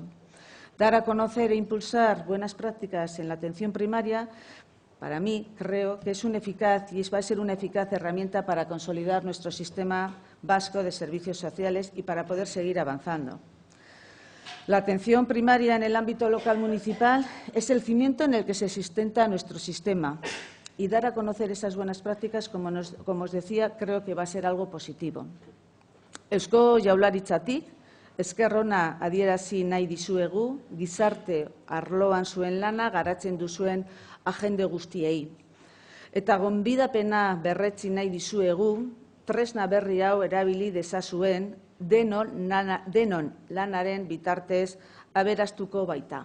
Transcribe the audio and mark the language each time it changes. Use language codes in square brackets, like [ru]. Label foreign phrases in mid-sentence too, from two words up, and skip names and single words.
[es] Dar a conocer e impulsar buenas prácticas en la atención primaria, para mí, creo que es va a ser una eficaz herramienta para consolidar nuestro sistema vasco de servicios sociales y para poder seguir avanzando. La atención primaria en el ámbito local municipal es el cimiento en el que se sustenta nuestro sistema y dar a conocer esas buenas prácticas, como os decía, creo que va a ser algo positivo. [eu] Eusko Jaurlaritzatik esker ona adierazi nahi dizuegu gizarte arloan zuen lana garatzen duzuen agende guztiei. Eta gonbidapena berretsi nahi dizuegu tresna berri hau erabili dezazuen denon lanaren bitartez aberastuko baita.